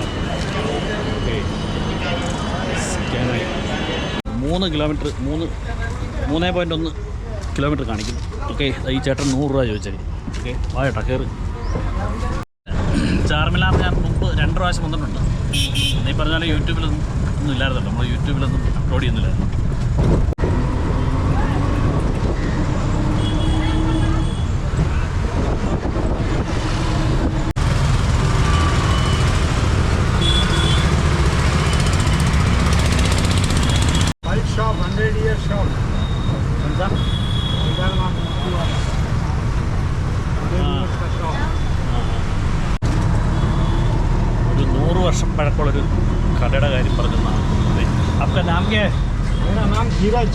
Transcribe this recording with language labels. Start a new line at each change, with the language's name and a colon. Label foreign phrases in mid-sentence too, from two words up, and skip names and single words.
Malayalam: ഓക്കെ, സ്കാനായി 3 കിലോമീറ്റർ 3.1 കിലോമീറ്റർ കാണിക്കുന്നു. ഓക്കെ, ഈ ചേട്ടൻ 100 രൂപ ചോദിച്ചാൽ. ഓക്കെ, വായേട്ടാ കയറി. ചാർമിനാർ ഞാൻ മുമ്പ് 2 പ്രാവശ്യം വന്നിട്ടുണ്ട്. ഈ പറഞ്ഞാൽ യൂട്യൂബിലൊന്നും ഇല്ലായിരുന്നല്ലോ. നമ്മൾ യൂട്യൂബിലൊന്നും അപ്ലോഡ് ചെയ്യുന്നില്ലായിരുന്നു.
English: shop, 100-year shop.
Malayalam: ഒരു 100 വർഷം പഴക്കമുള്ളൊരു കടയുടെ കാര്യം പറഞ്ഞതാണ്.
Hindi: आपका नाम क्या है? मेरा नाम धीरज.